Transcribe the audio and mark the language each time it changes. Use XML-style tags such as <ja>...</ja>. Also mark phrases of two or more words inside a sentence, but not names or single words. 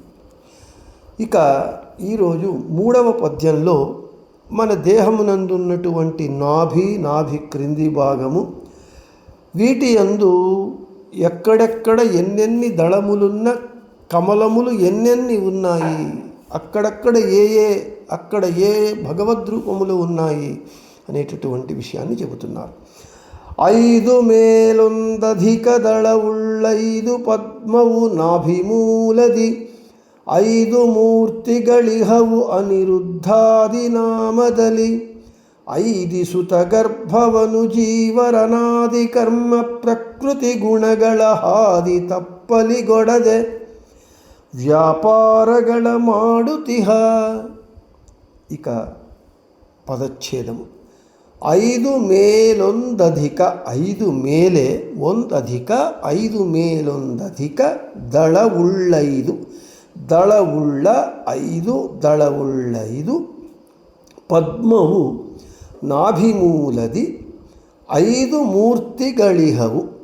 <te>ఇక ఈరోజు మూడవ పద్యంలో మన దేహమునందు ఉన్నటువంటి నాభి క్రింది భాగము, వీటి యందు ఎక్కడెక్కడ ఎన్నెన్ని దళములున్న కమలములు ఎన్నెన్ని ఉన్నాయి, అక్కడక్కడ అక్కడ ఏ భగవద్రూపములు ఉన్నాయి అనేటటువంటి విషయాన్ని చెబుతున్నారు.</te> <kn>5 ಮೇಲೊಂದಧಿಕ ದಳವುಳ್ಳೈದು ಪದ್ಮವು ನಾಭಿಮೂಲದಿ 5 ಮೂರ್ತಿಗಳಿಹವು ಅನಿರುದ್ಧಾದಿ ನಾಮದಲ್ಲಿ 5 ಸುತ ಗರ್ಭವನು ಜೀವರನಾದಿ ಕರ್ಮ ಪ್ರಕೃತಿ ಗುಣಗಳ ಹಾದಿ ತಪ್ಪಲಿಗೊಡದೆ వ్యాపారಗಳ ಮಾಡುತಿಹ.</kn> <te>ఇక పదచ్ఛేదము.</te> <kn>5 ಮೇಲೊಂದಧಿಕ, 5 ಮೇಲೆ ಒಂದಧಿಕ 5 ಮೇಲೊಂದಧಿಕ ದಳವುಳ್ಳೈದು, ದಳವುಳ್ಳ 5 ದಳವುಳ್ಳೈದು ಪದ್ಮವು ನಾಭಿಮೂಲದಿ 5 ಮೂರ್ತಿಗಳಿಹವು,</kn>